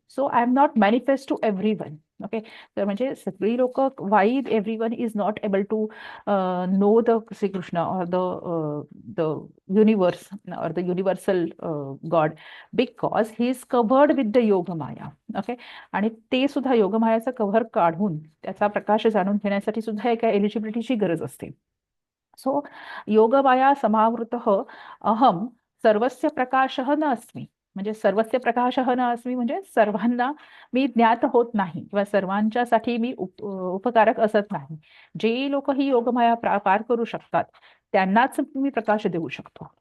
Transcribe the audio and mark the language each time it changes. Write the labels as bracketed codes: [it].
[en] So I am not manifest to everyone. Okay, [mr] तर म्हणजे सगळी लोक, [en] why everyone is not able to know the Sri Krishna or the universe or the universal God, because he is covered with the yogamaya. [mr] Okay, आणि ते सुद्धा योगमायाचा cover काढून त्याचा प्रकाश जाणून घेण्यासाठी सुद्धा एका एलिजिबिलिटीची गरज असते. [sa] सो योगमाया समावृतः अहम सर्वस्य प्रकाशः न अस्मि. [mr] म्हणजे [sa] सर्वस्य प्रकाशः न अस्मि [mr] म्हणजे सर्वांना मी ज्ञात होत नाही किंवा सर्वांच्यासाठी मी उपकारक असत नाही. जे लोक ही योगमाया पार करू शकतात त्यांनाच मी प्रकाश देऊ शकतो.